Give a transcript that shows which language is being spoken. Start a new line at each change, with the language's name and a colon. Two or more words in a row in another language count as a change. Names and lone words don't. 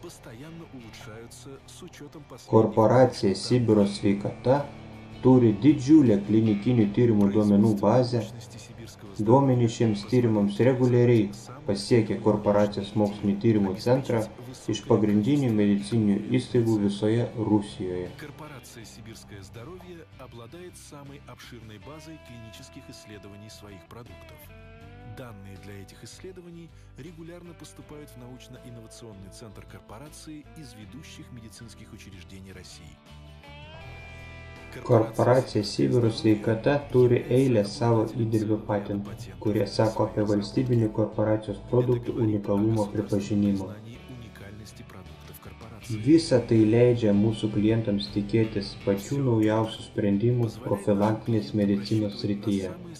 Lithuanian: Korporacija Sibiro sveikata turi didžiulę klinikinių tyrimų duomenų bazę. Duomenys šiems tyrimams reguliariai pasiekia korporacijos mokslinį tyrimų centrą iš pagrindinių medicininių įstaigų visoje Rusijoje.
Russian: Корпорация «Сибирское здоровье» обладает самой обширной базой клинических исследований своих продуктов. Данные для этих исследований регулярно поступают в научно-инновационный центр корпорации из ведущих медицинских учреждений России.
Lithuanian: Korporacija Sibiro sveikata turi eilę savo įdirbio patentų, kurie sako apie valstybinių korporacijos produktų unikalumo pripažinimą. Visa tai leidžia mūsų klientams tikėtis pačių naujausių sprendimų profilaktinės medicinos srityje.